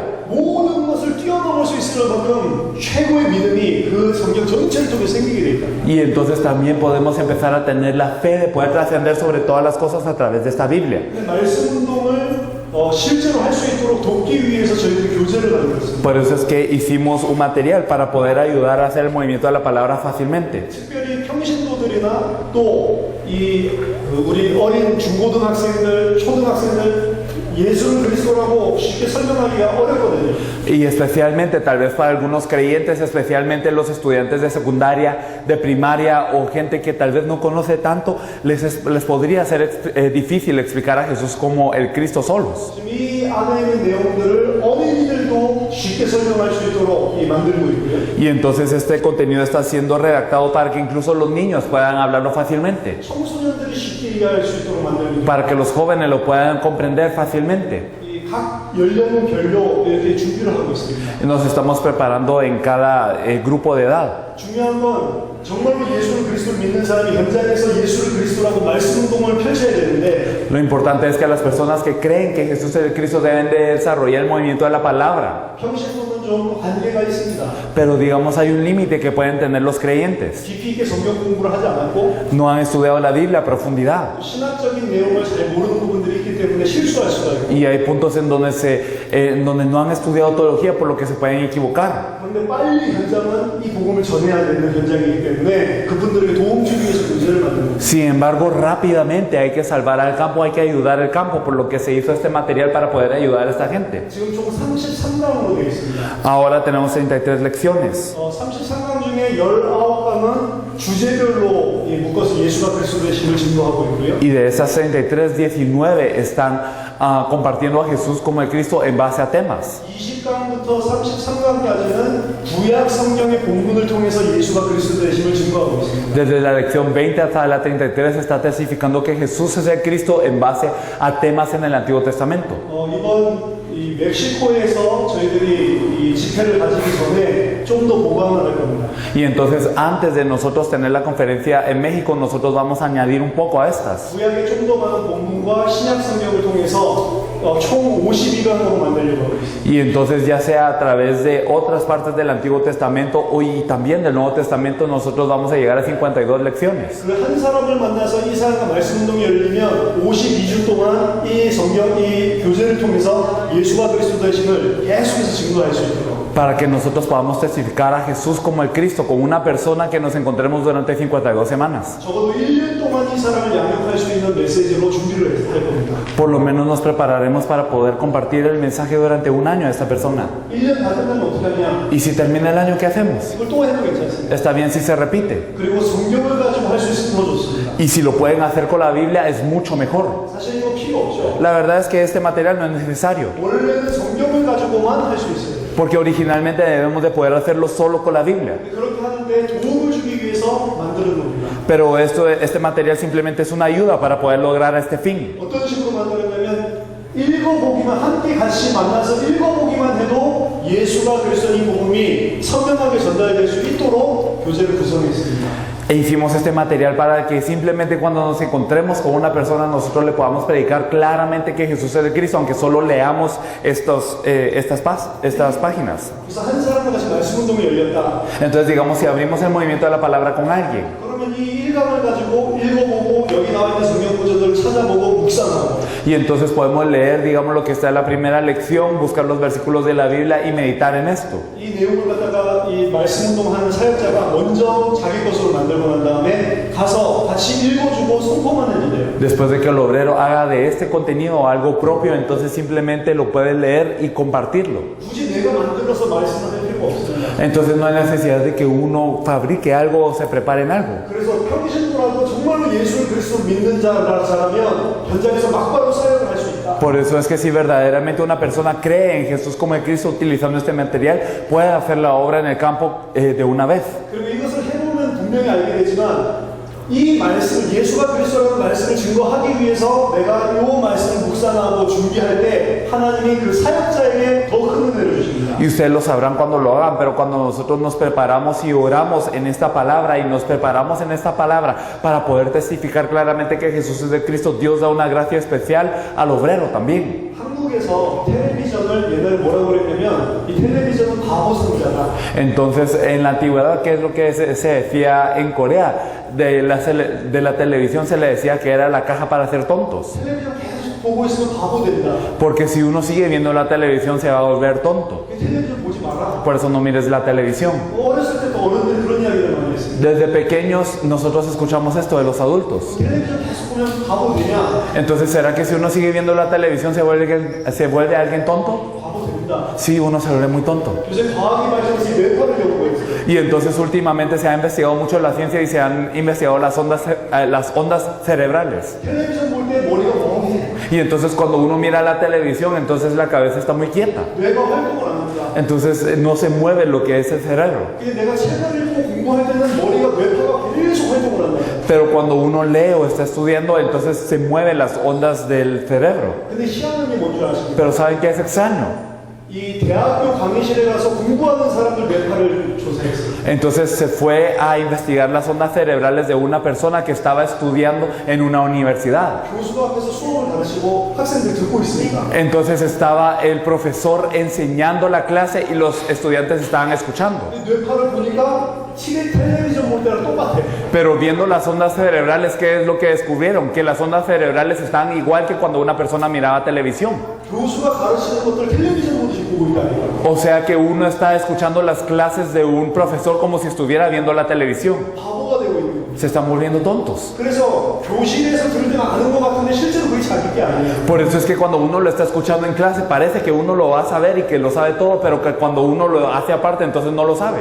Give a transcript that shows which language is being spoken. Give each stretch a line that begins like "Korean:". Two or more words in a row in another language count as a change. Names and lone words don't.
Korean: 모든 것을 뛰어넘을 수 있을 만큼 최고의 믿음이 그 성경 전체를 통해 생기게 돼 있다.
Spanish: Y entonces también podemos empezar a tener la fe de poder trascender sobre todas las cosas a través de esta Biblia.
Korean: 말씀 운동을 실제로 할 수 있도록 돕기 위해서 저희들이 교재를 만들었습니다.
Spanish: Por eso es que hicimos un material para poder ayudar a hacer el movimiento de la palabra fácilmente.
Korean: 특별히 평신도들이나 또 우리 어린 중고등학생들, 초등학생들 예수를 그리스도라고 쉽게 설명하기가 어렵거든요.
Spanish: Y especialmente, tal vez para algunos creyentes, especialmente los estudiantes de secundaria, de primaria o gente que tal vez no conoce tanto, les podría ser difícil explicar a Jesús como el Cristo solos.
Korean: 지금 이 안에 있는 내용들을 어린이들도 쉽게 설명할 수 있도록 만들고 있고요.
Spanish: Y entonces este contenido está siendo redactado para que incluso los niños puedan hablarlo fácilmente,
Korean: 청소년들이 쉽게 이해할 수 있도록 만들고 있고요.
Spanish: para que los jóvenes lo puedan comprender fácilmente.
Korean: 각 연령별로 이렇게 준비를 하고 있습니다.
Spanish: Nos estamos preparando en cada grupo de edad.
Korean: 중요한 건 정말로 예수를 그리스도를 믿는 사람이 현장에서 예수를 그리스도라고 말씀 운동을 펼쳐야 되는데
Spanish: Lo importante es que las personas que creen que Jesús es el Cristo deben de desarrollar el movimiento de la palabra.
Korean: 평신도는 좀 한계가 있습니다.
Spanish: Pero digamos hay un límite que pueden tener los creyentes.
Korean: 깊이 있게 성경 공부를 하지 않았고
Spanish: No han estudiado la Biblia a profundidad.
Korean: 신학적인 내용을 잘 모르는 부분들이 있기 때문에 실수할 수가 있고
Spanish: Y hay puntos en donde no han estudiado teología por lo que se pueden equivocar.
Korean: 그런데 빨리 현장은 이 복음을 전해야 되는 현장이기 때문에 그분들에게 도움 주기 위해서 교재를 만드는 거예요.
Spanish: Sin embargo, rápidamente hay que salvar al campo, hay que ayudar al campo, por lo que se hizo este material para poder ayudar a esta gente.
Korean: 지금 총 33강으로 되어 있습니다.
Spanish: Ahora tenemos 33 lecciones.
Korean: 33강 중에 19강은 주제별로 묶어서 예수가 그리스도의 신을 증거하고 있고요.
Spanish: Y de esas 33, 19 están compartiendo a Jesús como el Cristo en base a temas.
Korean: 20강부터 33강까지는 구약 성경의 본문을 통해서 예수가 그리스도의 신을 증거하고 있습니다.
Spanish: Desde la lección 20 hasta la 33 está testificando que Jesús es el Cristo en base a temas en el Antiguo Testamento.
Korean: 이번 이 멕시코에서 저희들이 이 집회를 가지기 전에 좀 더 보강을 할 겁니다.
Spanish: Y entonces antes de nosotros tener la conferencia en México, nosotros vamos a añadir un poco a estas.
Korean: 구약의 좀 더 많은 본문과 신약 성경을 통해서 총 52강으로 만들려고 하고 있습니다.
Spanish: Y entonces ya sea a través de otras partes del Antiguo Testamento y también del Nuevo Testamento, nosotros vamos a llegar a 52 lecciones.
Korean: 그 한 사람을 만나서 이 사람과 말씀 운동이 열리면 52주 동안 이 성경, 이 교재를 통해서 예수가 그리스도 되심을 계속해서 증거할 수 있도록.
Spanish: Para que nosotros podamos testificar a Jesús como el Cristo, con una persona que nos encontremos durante 52 semanas.
Korean: 적어도 1년 동안 이 사람을 양육할 수 있는 메시지로 준비를 할 겁니다.
Spanish: Por lo menos nos prepararemos para poder compartir el mensaje durante un año a esta persona.
Korean: 1년 다 끝나면 어떻게 하냐?
Spanish: Y si termina el año, ¿qué hacemos?
Korean: 이걸 또 해도 괜찮습니다.
Spanish: Está bien si se repite.
Korean: 그리고 성경을 가지고 할 수 있으면 더 좋습니다.
Spanish: Y si lo pueden hacer con la Biblia, es mucho mejor.
Korean: 사실 이거 필요 필요가 없죠.
Spanish: La verdad es que este material no es necesario,
Korean: 원래는 성경을 가지고만 할 수 있어요.
Spanish: porque originalmente debemos de poder hacerlo solo con la Biblia.
Korean: 그렇게 하는데 도움을 주기 위해서 만드는 겁니다.
Spanish: Pero este material simplemente es una ayuda para poder lograr este fin.
Korean: 어떤 식으로 만들었냐면 읽어보기만 함께 같이 만나서 읽어보기만 해도 예수가 그리스도인 복음이 선명하게 전달될 수 있도록 교재를 구성했습니다.
Spanish: E hicimos este material para que simplemente cuando nos encontremos con una persona nosotros le podamos predicar claramente que Jesús es el Cristo, aunque solo leamos estas páginas.
Korean: 그래서 한 사람과 같이 말씀 운동이 열렸다.
Spanish: Entonces digamos si abrimos el movimiento de la palabra con alguien.
Korean: 그러면 이 일감을 가지고 읽어보고 여기 나와 있는 성경 구절들을 찾아보고 묵상하고
Spanish: Y entonces podemos leer, digamos, lo que está en la primera lección, buscar los versículos de la Biblia y meditar en esto.
Korean: 이 내용을 갖다가 이 말씀 운동하는 사역자가 먼저 자기 것으로 만들고 난 다음에 가서 같이 읽어주고 선포만 해도 돼요.
Spanish: Después de que el obrero haga de este contenido algo propio, entonces simplemente lo puede leer y compartirlo.
Korean: 굳이 내가 만들어서 말씀할 필요가 없습니다.
Spanish: Entonces no hay necesidad de que uno fabrique algo o se prepare en algo.
Korean: 그래서 평신도라도 정말로 예수를 그리스도 믿는 자라면 현장에서 막바로 사역을 할 수 있다.
Spanish: Por eso es que si verdaderamente una persona cree en Jesús como el Cristo utilizando este material, puede hacer la obra en el campo de una vez.
Korean: 그리고 이것을 해보면 분명히 알게 되지만 이 말씀, 예수가 그리스도라는 말씀을 증거하기 위해서 내가 이 말씀을 묵상하고 준비할 때 하나님이 그 사역자에게 더 큰 은혜를 주십니다.
Spanish: Y ustedes lo sabrán cuando lo hagan, pero cuando nosotros nos preparamos y oramos en esta palabra y nos preparamos en esta palabra para poder testificar claramente que Jesús es el Cristo, Dios da una gracia especial al obrero también.
Korean: 한국에서 텔레비전을 옛날에 뭐라고 그랬냐면 이 텔레비전은 바보 상자다.
Spanish: Entonces, en la antigüedad, ¿qué es lo que se decía en Corea? De la televisión se le decía que era la caja para hacer tontos.
Korean: 텔레비전 계속 보고 있으면 바보 된다.
Spanish: Porque si uno sigue viendo la televisión se va a volver tonto.
Korean: 텔레비전 보지 마라.
Spanish: Por eso no mires la televisión.
Korean: 어렸을 때도 어른들이 그런 이야기를 많이 했습니다.
Spanish: Desde pequeños nosotros escuchamos esto de los adultos.
Korean: 텔레비전 계속 보면 바보 되냐?
Spanish: Entonces, ¿será que si uno sigue viendo la televisión se vuelve alguien tonto?
Korean: 바보 됩니다.
Spanish: Sí, uno se vuelve muy tonto.
Korean: 요새 과학이 발전해서 이 뇌파를 연구했어요.
Spanish: Y entonces últimamente se ha investigado mucho la ciencia y se han investigado las ondas cerebrales.
Korean: 텔레비전 볼 때 머리가 멍해.
Spanish: Y entonces cuando uno mira la televisión, entonces la cabeza está muy quieta.
Korean: 뇌가 활동을 안 한다.
Spanish: Entonces no se mueve lo que es el cerebro.
Korean: 근데 내가 책을 읽고 공부할 때는 머리가 뇌파가 계속 활동을 한다.
Spanish: Pero cuando uno lee o está estudiando, entonces se mueven las ondas del cerebro.
Korean: 근데 희한한 게 뭔지 아십니까?
Spanish: Pero ¿saben qué es extraño?
Korean: 이 대학교 강의실에 가서 공부하는 사람들 뇌파를 조사했어요.
Spanish: Entonces se fue a investigar las ondas cerebrales de una persona que estaba estudiando en una universidad.
Korean: 교수가 앞에서 수업을 가르치고 학생들 듣고 있으니까.
Spanish: Entonces estaba el profesor enseñando la clase y los estudiantes estaban escuchando.
Korean: 이 뇌파를 보니까 텔레비전 볼 때랑 똑같아.
Spanish: Pero viendo las ondas cerebrales, ¿qué es lo que descubrieron? Que las ondas cerebrales están igual que cuando una persona miraba televisión.
Korean: 교수가 가르치는 것들 텔레비전 보듯이 보고 있다니까.
Spanish: O sea que uno está escuchando las clases de un profesor como si estuviera viendo la televisión.
Korean: 바보가 되고 있는 거예요.
Spanish: Se están volviendo tontos.
Korean: 그래서 교실에서 들을 때는 아는 것 같은데 실제로 그게 자기 게 아니에요.
Spanish: Por eso es que cuando uno lo está escuchando en clase parece que uno lo va a saber y que lo sabe todo, pero que cuando uno lo hace aparte entonces no lo sabe.